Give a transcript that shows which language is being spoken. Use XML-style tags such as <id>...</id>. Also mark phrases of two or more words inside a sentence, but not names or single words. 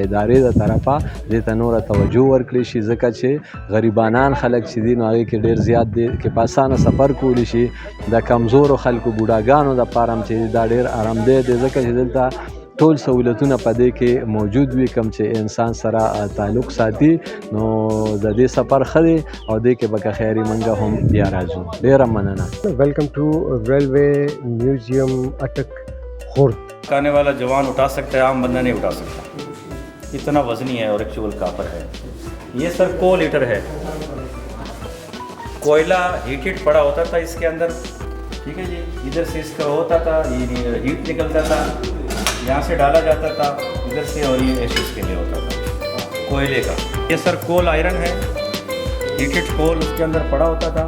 <ps>ادارې د طرفه دې ته نوره توجه ورکړي شي ځکه چې غریبانان خلک چې دي نو هغې کې ډېر زیات دی کې په اسانه سفر کولی شي د کمزورو خلکو بوډاګانو دپاره هم چې دا ډېر ارامده دی ځکه چې دلته ټول سہولتونه په دې کې موجود وي کوم چې انسان سره تعلق ساتي نو د دې سفر ښه دی او دې کې به که خیري موږ هم بیا راځو ډېره مننه</ps> <en>Welcome to Railway Museum اٹک خرد</en> <ur>آنے والا جوان اٹھا سکتا ہے عام بندہ نہیں اٹھا سکتا اتنا وزنی ہے اور</ur> <en>actual copper</en> <ur>ہے یہ سر</ur> <en>coal heater</en> <ur>ہے کوئلہ ہیٹڈ پڑا ہوتا تھا اس کے اندر ٹھیک ہے جی ادھر سے اس کا ہوتا تھا یہ ہیٹ نکلتا تھا یہاں سے ڈالا جاتا تھا ادھر سے اور یہ ایشز کے لیے ہوتا تھا کوئلے کا یہ سر</ur> <en>coal iron</en> <ur>ہے</ur> <en>heated coal</en> <ur>اس کے اندر پڑا ہوتا تھا</ur>